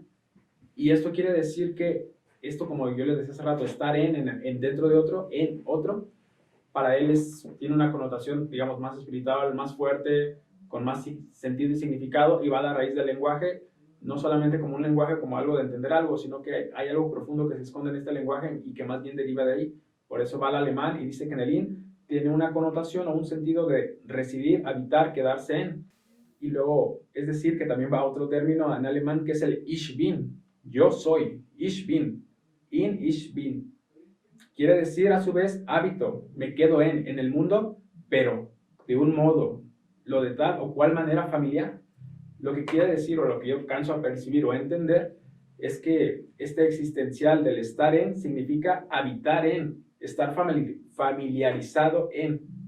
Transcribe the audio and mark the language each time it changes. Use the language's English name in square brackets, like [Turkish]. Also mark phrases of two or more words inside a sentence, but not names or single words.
[Spanish] Y esto quiere decir que esto, como yo les decía hace rato, estar en dentro de otro, en otro, para él tiene una connotación, digamos, más espiritual, más fuerte, con más sentido y significado, y va a la raíz del lenguaje, no solamente como un lenguaje, como algo de entender algo, sino que hay algo profundo que se esconde en este lenguaje y que más bien deriva de ahí. Por eso va al alemán y dice que en el in tiene una connotación o un sentido de residir, habitar, quedarse en. Y luego, es decir, que también va a otro término en alemán que es el [German] Ich bin. [Spanish] Yo soy, [German] Ich bin, in Ich bin. [Spanish] Quiere decir a su vez habito, me quedo en el mundo, pero de un modo, lo de tal o cual manera familiar. Lo que quiere decir, o lo que yo alcanzo a percibir o a entender, es que este existencial del estar en significa habitar en, estar familiarizado en.